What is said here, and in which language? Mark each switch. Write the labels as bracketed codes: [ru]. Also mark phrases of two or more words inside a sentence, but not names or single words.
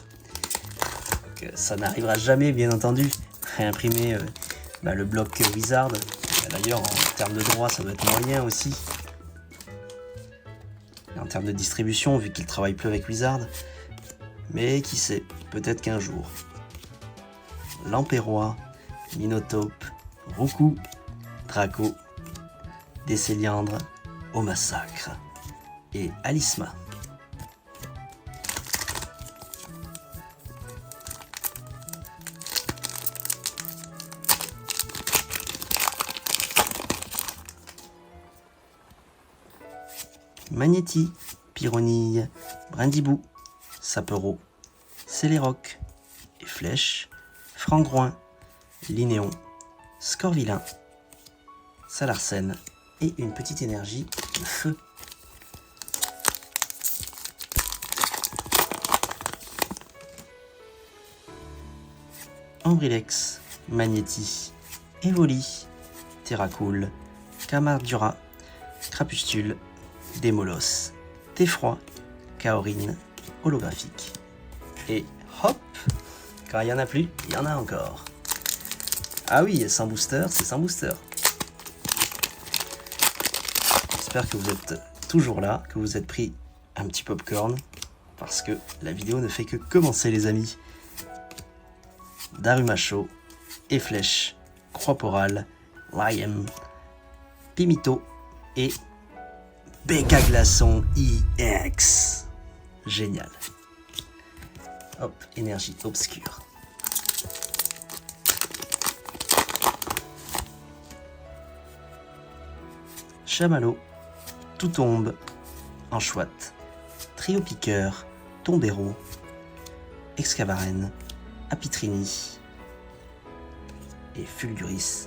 [fr] Donc, ça n'arrivera jamais, bien entendu. Réimprimer le bloc Wizard. D'ailleurs, en termes de droit, ça doit être moyen aussi. Et en termes de distribution, vu qu'il travaille plus avec Wizard. Mais qui sait, peut-être qu'un jour. Lampérois, Minotape, Roucou, Draco, Décéliandre, au massacre. Et Alisma. Magnéti, Pyronille, Brindibou, Sapero, Céléroc et Flèche, Frangroin, Linéon, Scorvillain, Salarcène et une petite énergie de feu. Ambrilex, Magnéti, Evoli, Terracool, Camardura, Crapustule, Démolos, Teffroi, Kaorine, holographique. Et hop, quand il n'y en a plus, il y en a encore. Ah oui, sans booster, c'est sans booster. J'espère que vous êtes toujours là, que vous êtes pris un petit popcorn, parce que la vidéo ne fait que commencer les amis. Darumacho, Efflèche, Croix-Porale, Liam, Pimito et Becca Glaçon EX. Génial. Hop, énergie obscure. Chamallow, Tout tombe, Anchouette, Trio Piqueur, Tombero, Excavaren, Apitrini et Fulguris.